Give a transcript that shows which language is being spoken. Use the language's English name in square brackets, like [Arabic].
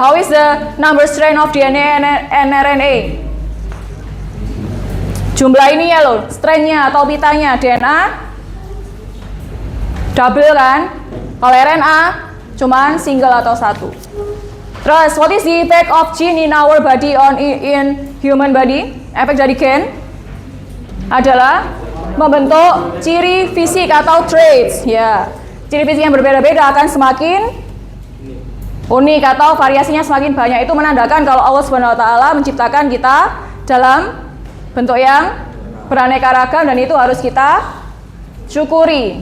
[English] How is the number strand of DNA and RNA? [Indonesian] Jumlah ini ya loh, strandnya atau pitanya. DNA double kan? Kalau RNA cuman single atau satu. [English] Terus, what is the effect of gene in our body on in human body? [Indonesian] Efek dari gen adalah membentuk ciri fisik atau traits. Ya, ciri fisik yang berbeda-beda akan semakin unik atau variasinya semakin banyak, itu menandakan kalau Allah Subhanahu wa taala menciptakan kita dalam bentuk yang beraneka ragam dan itu harus kita syukuri.